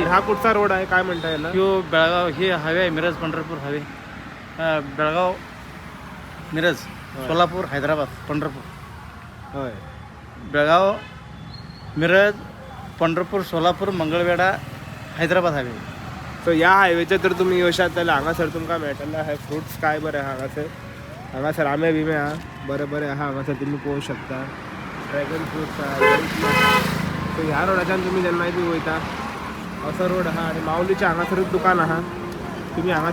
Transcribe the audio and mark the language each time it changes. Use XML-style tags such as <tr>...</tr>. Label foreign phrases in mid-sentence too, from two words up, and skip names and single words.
<mr>हा कुठचा रोड आहे, काय म्हणता याला? ह्यो बेळगाव हे हायवे आहे. मिरज पंढरपूर हायवे. बेळगाव, मिरज, सोलापूर, हैदराबाद, पंढरपूर. होय. बेळगाव, मिरज, पंढरपूर, सोलापूर, मंगळवेढा, हैदराबाद हायवे.</mr> <kok>सो ह्या हायवेचे तर तुम्ही येवशात जाल्यार हांगासर तुमकां मेळटले हे फ्रुट्स काय बरें आहा हांगासर आंबे बिंबे आहा बरें बरें आहा. हांगासर तुमी पळोवंक शकता.</kok> <en>dragon fruits</en> <kok>आहा. सो ह्या रोडाच्यान तुमी जेन्नाय बी वयता असो रोड आहा आनी माऊलीचें हांगासरूच दुकान आहा.</kok>